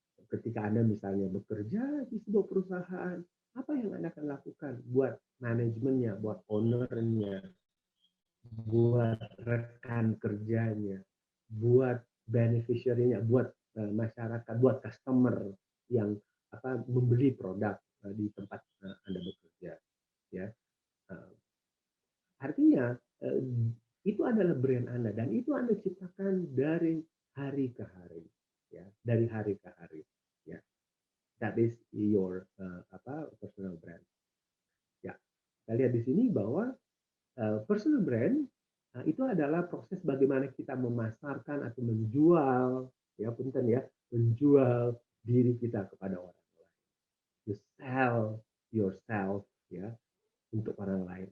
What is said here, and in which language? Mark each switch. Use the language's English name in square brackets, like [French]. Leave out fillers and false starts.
[Indonesian] Ketika Anda misalnya bekerja di sebuah perusahaan, apa yang Anda akan lakukan buat manajemennya, buat ownernya, buat rekan kerjanya, buat beneficiary-nya, buat masyarakat, buat customer yang membeli produk di tempat Anda bekerja, ya. Artinya itu adalah brand Anda dan itu Anda ciptakan dari hari ke hari, ya, dari hari ke hari, ya. [English] That is your personal brand. [Indonesian] Ya, kita lihat di sini bahwa personal brand itu adalah proses bagaimana kita memasarkan atau menjual, ya punten ya, menjual diri kita kepada orang lain. [English] You sell yourself, ya, [Indonesian] untuk orang lain.